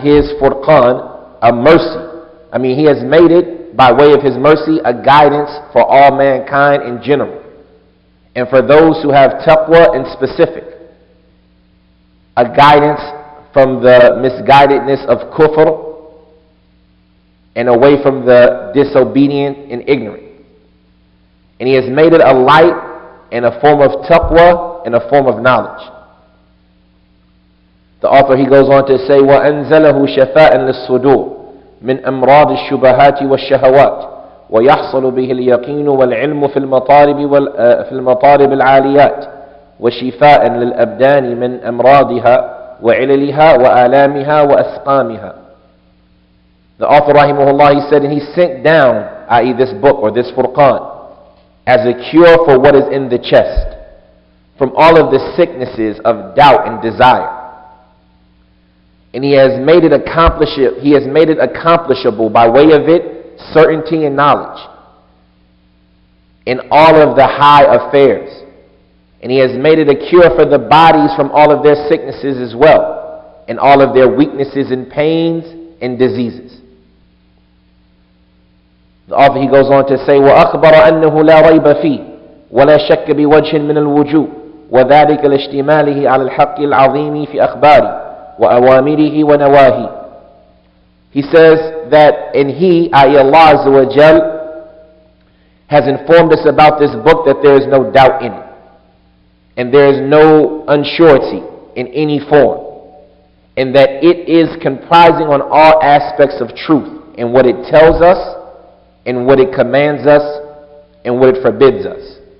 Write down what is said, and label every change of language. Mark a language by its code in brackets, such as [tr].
[en] his furqan, a mercy. He has made it by way of his mercy, a guidance for all mankind in general, and for those who have taqwa in specific, a guidance from the misguidedness of kufr and away from the disobedient and ignorant. And he has made it a light and a form of taqwa and a form of knowledge. The author, he goes on to say, [ar] وَأَنزَلَهُ شَفَاءً لِلصُّدُورِ مِنْ أَمْرَاضِ الشُّبَهَاتِ وَالشَّهَوَاتِ وَيَحْصَلُ بِهِ الْيَقِينُ وَالْعِلْمُ في المطالب العاليات وشفاء للأبدان من أمراضها وعللها وآلامها وأسقامها. [en] The author, rahimahullah, he said, and he sent down, i.e. this book or this Furqan, as a cure for what is in the chest, from all of the sicknesses of doubt and desire. And he has made it accomplishable by way of it certainty and knowledge in all of the high affairs. And he has made it a cure for the bodies from all of their sicknesses as well, and all of their weaknesses and pains and diseases. The author, he goes on to say, [ar] وَأَخْبَرَ أَنَّهُ لَا رَيْبَ فِيهِ وَلَا شَكَّ بِوَجْهٍ مِنَ الْوُجُوهِ وَذَلِكَ لِاشْتِمَالِهِ عَلَى الْحَقِّ الْعَظِيمِ فِي أَخْبَارِهِ وَأَوَامِرِهِ وَنَوَاهِهِ. [en] He says that, and he, i.e. Allah Azza wa Jal, has informed us about this book that there is no doubt in it, and there is no unsurety in any form, and that it is comprising on all aspects of truth in what it tells us, and what it commands us, and what it forbids us.